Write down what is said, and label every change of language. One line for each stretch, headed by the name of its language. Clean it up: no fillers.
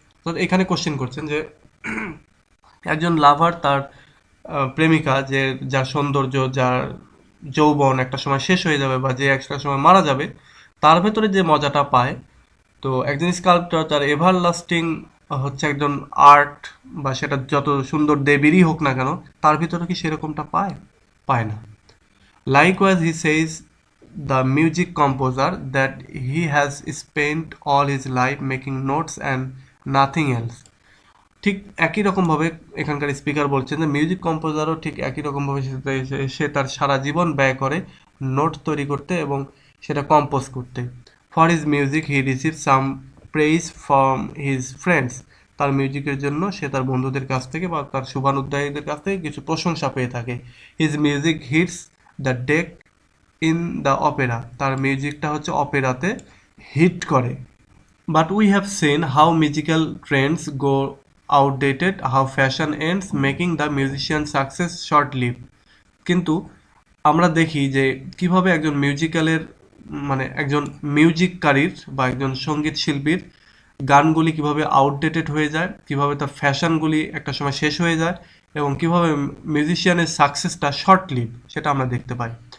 Bangla: তো এখানে কোশ্চেন করছেন যে একজন লাভার তার প্রেমিকা, যে যার সৌন্দর্য, যার যৌবন একটা সময় শেষ হয়ে যাবে, বা যে একটা সময় মারা যাবে, তার ভেতরে যে মজাটা পায়, তো একজন স্কাল্পচার তার এভার লাস্টিং হচ্ছে একজন আর্ট, বা সেটা যত সুন্দর দেবীরই হোক না কেন, তার ভিতরে কি সেরকমটা পায়? পায় না।
English: Likewise, he says the music composer that he has spent all his life making notes and nothing else.
Bangla: ঠিক একই রকমভাবে এখানকার স্পিকার বলছেন যে মিউজিক কম্পোজারও ঠিক একই রকমভাবে সে তার সারা জীবন ব্যয় করে নোট তৈরি করতে এবং সেটা কম্পোজ করতে।
English: For his music he receive some praise from his friends.
Bangla: তার মিউজিকের জন্য সে তার বন্ধুদের কাছ থেকে বা তার শুভানুধ্যায়ীদের কাছ থেকে কিছু প্রশংসা পেয়ে থাকে।
English: His music hits the deck in the opera.
Bangla: তার মিউজিকটা হচ্ছে অপেরাতে হিট করে।
English: But we have seen how musical trends go outdated, how fashion ends, making the musician success short-lived.
Bangla: কিন্তু আমরা দেখি যে কিভাবে একজন মিউজিক্যালের, মানে একজন মিউজিককারীর বা একজন সঙ্গীত শিল্পীর গানগুলি কিভাবে আউটডেটেড হয়ে যায়, কিভাবে তার ফ্যাশনগুলি একটা সময় শেষ হয়ে যায়, এবং কিভাবে মিউজিশিয়ানের সাকসেসটা শর্ট লিভ, সেটা আমরা দেখতে পাই।